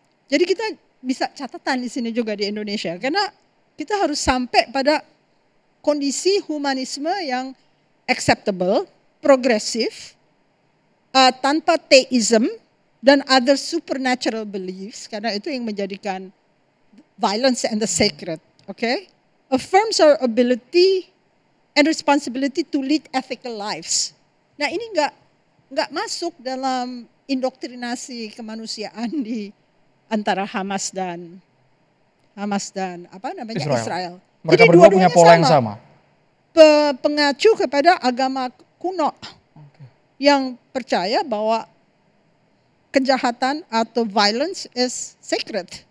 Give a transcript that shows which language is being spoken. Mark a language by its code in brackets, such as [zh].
[id] Jadi kita bisa catatan di sini juga di Indonesia karena kita harus sampai pada kondisi humanisme yang acceptable, progresif, tanpa theism dan [en] other supernatural beliefs [id] karena itu yang menjadikan [en] violence and the sacred. Okay, affirms our ability and responsibility to lead ethical lives. [id] Nah ini nggak masuk dalam indoktrinasi kemanusiaan di antara Hamas dan apa namanya Israel. Mereka jadi berdua punya pola yang sama. Pengacu kepada agama kuno yang percaya bahwa kejahatan atau [en] violence is sacred.